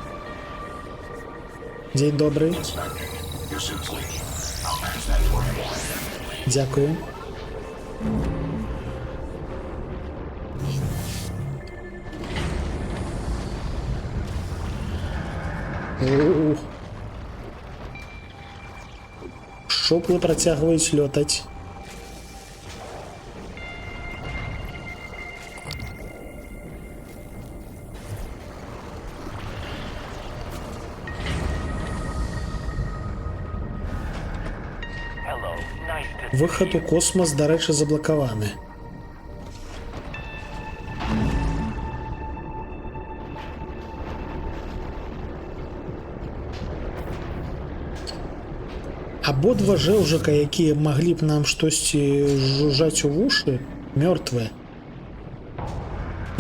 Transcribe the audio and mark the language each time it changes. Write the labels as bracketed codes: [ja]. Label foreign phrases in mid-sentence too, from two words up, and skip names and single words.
[be] Дзень добрый. Дзякую. Шоплы працягваюць лётаць. [en] Hello, nice to [be] Выхад у космас, дарэчы, заблакаваны. Абодва жэўжыка, якія маглі б нам штосьці жужжаць у вушы, мёртвыя.